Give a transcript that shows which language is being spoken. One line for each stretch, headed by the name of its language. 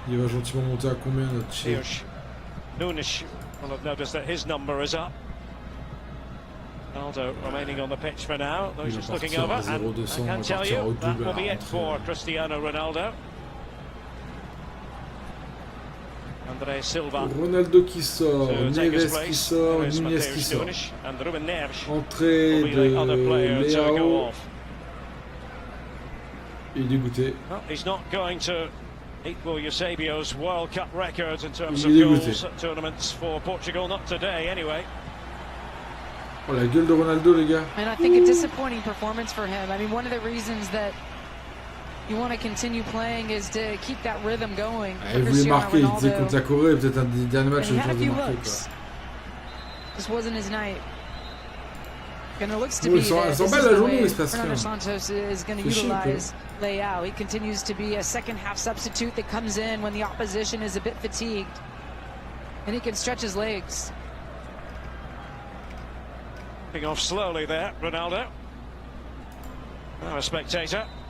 French: Il va gentiment monter à combien notre cher?
English: Nunes will have noticed that his number is up. Ronaldo remaining on the pitch for now. Though he's just looking over. And I can tell you that will be it for Cristiano Ronaldo. André Silva.
French: Ronaldo qui sort, Neves qui sort, Nunez qui sort. Entrée de Leao. Il est dégoûté.
English: Well, he's not going to equal Eusebio's World Cup records in terms of goals at tournaments for Portugal. Not today, anyway.
French: Oh, la gueule de Ronaldo, les gars.
English: And I think a disappointing performance for him. I mean, one of the reasons that you want to continue playing is to keep that rhythm going.
French: Il voulait marquer, il disait contre la Corée, peut-être un des derniers matchs où il faisait marquer.
English: This wasn't his night. And it looks to Oh, be
French: elle s'en bat la journée, il se passe rien.
English: Santos is going to utilize Leao. He continues to be a second half substitute that comes in when the opposition is a bit fatigued. And he can stretch his legs. Kicking off slowly there, Ronaldo. Now a spectator.